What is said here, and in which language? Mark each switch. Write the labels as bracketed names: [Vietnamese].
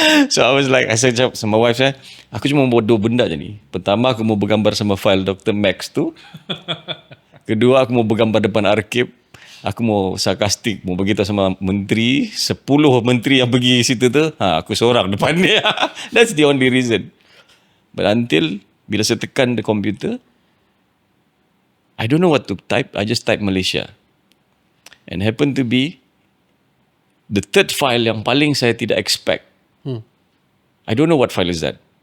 [English] So I was like, I [Malay] cakap sama wife saya, aku cuma mau 2 benda je ni. Pertama, aku mau bergambar sama file Dr. Max tu. Kedua, aku mau bergambar depan arkib. Aku mau sarkastik, mau beritahu sama menteri, 10 menteri yang pergi situ tu, aku seorang depan dia. [English] That's the only reason. But until [Malay] bila saya tekan [English] the computer, I don't know what to type. I just type Malaysia. And happen to be the third file [Malay] yang paling saya tidak [English] expect. I don't know what file is that.